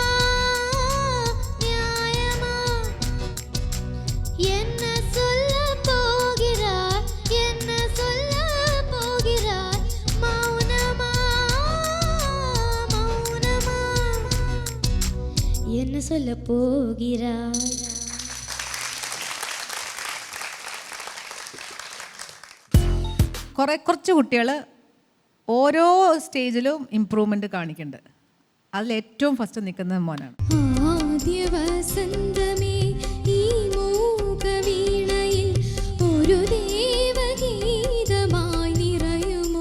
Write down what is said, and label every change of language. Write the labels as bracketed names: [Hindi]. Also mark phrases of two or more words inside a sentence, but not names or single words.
[Tamil] நியாயமா என்ன சொல்ல போகிறாய் என்ன சொல்ல போகிறாய் மௌனமா மௌனமா என்ன சொல்ல போகிறாய் [Malayalam] കുറച്ച് കുട്ടികൾ ഓരോ സ്റ്റേജിലും ഇമ്പ്രൂവ്മെൻ്റ് കാണിക്കുന്നുണ്ട്. അതിൽ ഏറ്റവും ഫസ്റ്റ് നിൽക്കുന്നത് മോനാണ്. ആദ്യ വസന്തമേ ഈ മൂകവീണയിൽ ഒരു ദേവഗീതമായി നിറയുമോ